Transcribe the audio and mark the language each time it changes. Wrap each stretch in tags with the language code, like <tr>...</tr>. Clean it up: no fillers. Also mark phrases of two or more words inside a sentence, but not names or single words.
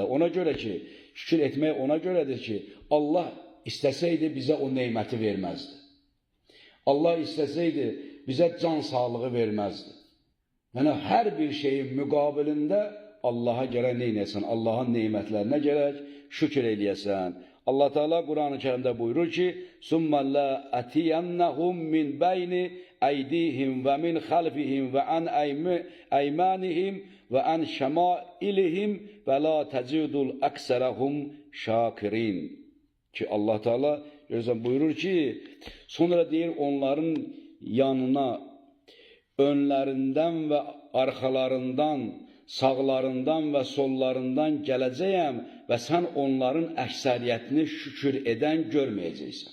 <az>Ona görə ki, şükür etmək ona görədir ki, Allah istəsəydi bizə o neyməti verməzdi. Allah istəsəydi bizə can sağlığı verməzdi. Yəni, hər bir şeyin müqabilində Allaha gərək neynəsən? Allahın neymətlərinə gərək şükür eləyəsən. Allah Teala Quran-ı Kərimdə buyurur ki,</az> <ar>ثُمَّ لَا أَتِيَنَّهُمْ مِنْ بَيْنِ أَيْدِيهِمْ وَمِنْ خَلْفِهِمْ وَعَنْ أَيْمَانِهِمْ وَعَنْ شَمَائِلِهِمْ وَلَا تَجِدُ الْأَكْثَرَهُمْ شَاكِرِينَ</ar> <az>Ki Allah Teala görürsən buyurur ki, sonra deyir onların yanına önlərindən və arxalarından, sağlarından və sollarından gələcəyəm və sən onların əksəriyyətini şükür edən görməyəcəksən.</az>